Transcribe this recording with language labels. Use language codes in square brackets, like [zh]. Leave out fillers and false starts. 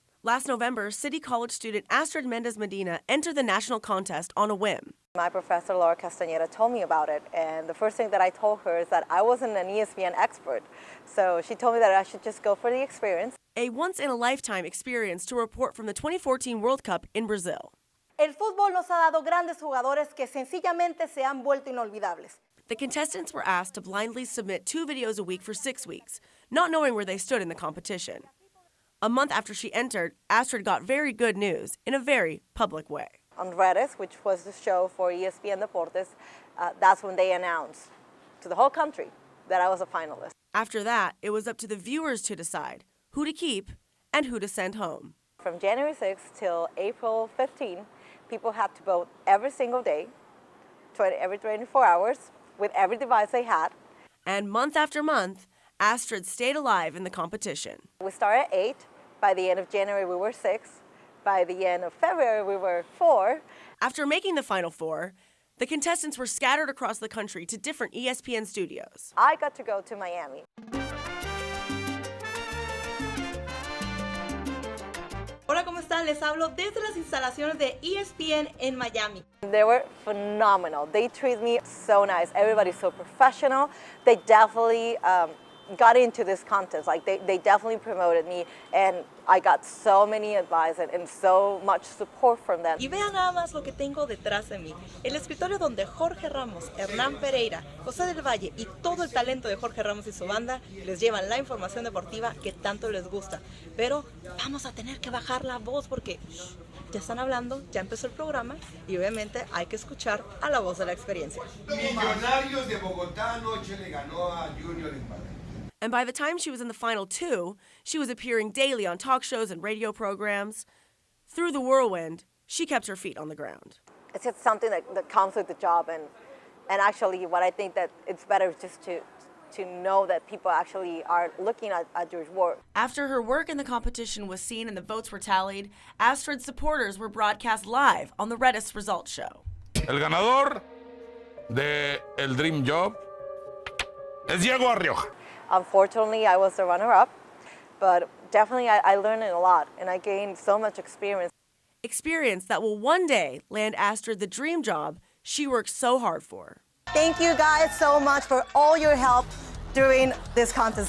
[en] Last November, City College student Astrid Mendez Medina entered the national contest on a whim. My professor, Laura Castañeda, told me about it, and the first thing that I told her is that I wasn't an ESPN expert, so she told me that I should just go for the experience. A once-in-a-lifetime experience to report from the 2014 World Cup in Brazil. [es] El fútbol nos ha dado grandes jugadores que sencillamente se han vuelto inolvidables. [en] The contestants were asked to blindly submit 2 videos a week for 6 weeks, not knowing where they stood in the competition. A month after she entered, Astrid got very good news in a very public way. On Redes, which was the show for ESPN Deportes, that's when they announced to the whole country that I was a finalist. After that, it was up to the viewers to decide who to keep and who to send home. From January 6th till April 15, people had to vote every single day, every 24 hours, with every device they had. And month after month, Astrid stayed alive in the competition. We started at 8. By the end of January, we were 6. By the end of February, we were 4. After making the Final Four, the contestants were scattered across the country to different ESPN studios. I got to go to Miami. [es] Hola, ¿cómo están? Les hablo desde las instalaciones de ESPN en Miami. [en] They were phenomenal. They treat me so nice. Everybody's so professional. They definitely got into this contest. Like they definitely promoted me, and I got so many advice and so much support from them. [es] Y vean nada más lo que tengo detrás de mí. El escritorio donde Jorge Ramos, Hernán Pereira, José del Valle y todo el talento de Jorge Ramos y su banda les llevan la información deportiva que tanto les gusta. Pero vamos a tener que bajar la voz porque ya están hablando, ya empezó el programa y obviamente hay que escuchar a la voz de la experiencia. Millonarios de Bogotá anoche le ganó a Junior en Barranquilla. [en] And by the time she was in the final two, she was appearing daily on talk shows and radio programs. Through the whirlwind, she kept her feet on the ground. It's just something that comes with the job, and actually what I think that it's better just to know that people actually are looking at your work. After her work in the competition was seen and the votes were tallied, Astrid's supporters were broadcast live on the Redis Results Show. [es] El ganador de El Dream Job es Diego Arrioja. [en] Unfortunately, I was the runner-up, but definitely I learned a lot, and I gained so much experience. Experience that will one day land Astrid the dream job she worked so hard for. Thank you guys so much for all your help during this contest.